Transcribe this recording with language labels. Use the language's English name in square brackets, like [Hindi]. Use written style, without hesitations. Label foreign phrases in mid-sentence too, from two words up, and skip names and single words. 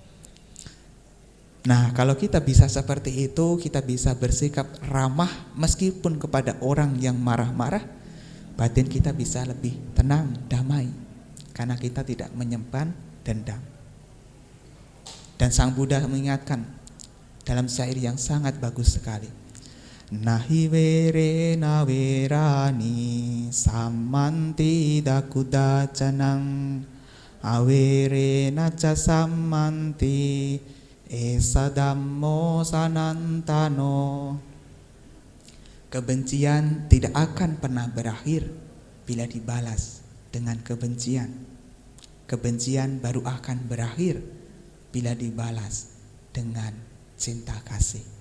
[Indonesian] Nah kalau kita bisa seperti itu, kita bisa bersikap ramah meskipun kepada orang yang marah-marah, batin kita bisa lebih tenang, damai, karena kita tidak menyimpan dendam. Dan Sang Buddha mengingatkan dalam syair yang sangat bagus sekali, [Pali] Nahi vere na verani samanti dakudacanang awere na ca samanti Esa dhammo sanantano. [Indonesian] Kebencian tidak akan pernah berakhir bila dibalas dengan kebencian. Kebencian baru akan berakhir bila dibalas dengan cinta kasih.